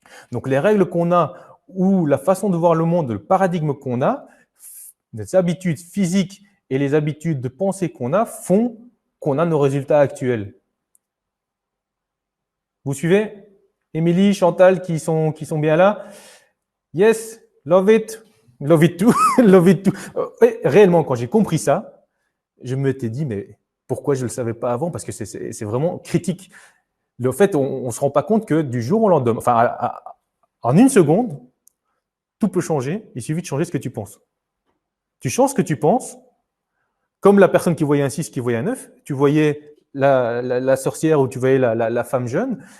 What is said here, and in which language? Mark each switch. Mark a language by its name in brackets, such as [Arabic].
[French] Donc, les règles qu'on a ou la façon de voir le monde, le paradigme qu'on a, les habitudes physiques et les habitudes de pensée qu'on a font qu'on a nos résultats actuels. Vous suivez? Émilie, Chantal qui sont bien là? [English] Yes, love it too, love it too. [French] Réellement, quand j'ai compris ça, je m'étais dit, mais pourquoi je ne le savais pas avant? Parce que c'est vraiment critique. Le fait, on ne se rend pas compte que du jour au lendemain, enfin, en une seconde, tout peut changer. Il suffit de changer ce que tu penses. Tu changes ce que tu penses, comme la personne qui voyait un 6, qui voyait un 9, tu voyais la sorcière ou tu voyais la femme jeune.